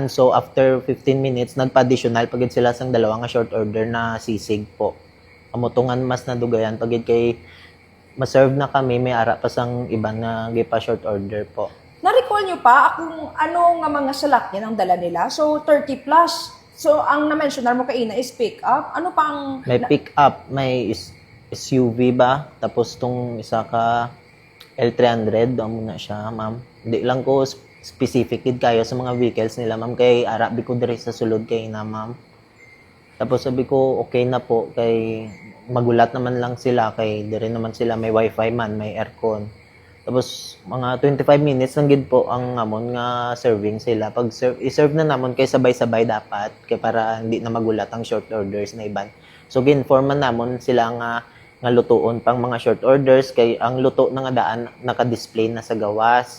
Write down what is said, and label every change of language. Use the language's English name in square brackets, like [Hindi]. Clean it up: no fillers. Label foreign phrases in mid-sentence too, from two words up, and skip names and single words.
[Hiligaynon] So, after 15 minutes, nagpa-additional pagid sila sang dalawa nga [English] short order [Hiligaynon] na sisig po. Amutungan mas nadugayan pagid kay ma-serve na kami, may ara pa sang iban na gipa [English] short order [Hiligaynon] po. Na-recall nyo pa kung ano nga mga salakyan ang dala nila? So, 30 plus. So, ang na-mentionar mo kaina is [English] pick up. [Hiligaynon] Ano pa ang... May [English] pick up, [Hiligaynon] may SUV ba? Tapos tong isa ka L300, doon muna siya, ma'am. Hindi lang ko specific kayo sa mga vehicles nila, ma'am. Kay arabi ko diri sa sulod kay na, ma'am. [Filipino] Tapos sabi ko, okay na po. [Hiligaynon] Kay magulat naman lang sila. Kay diri naman sila may wifi man, may aircon. Tapos mga 25 minutes lang gid po ang amon nga serving sila. Pag i-serve na namon kay sabay-sabay dapat. Kay para hindi na magulat ang [English] short orders [Hiligaynon] na iban. So gi-inform man namon sila nga lutuon pang mga [English] short orders [Hiligaynon] kay ang luto na nga daan naka-display na sa gawas.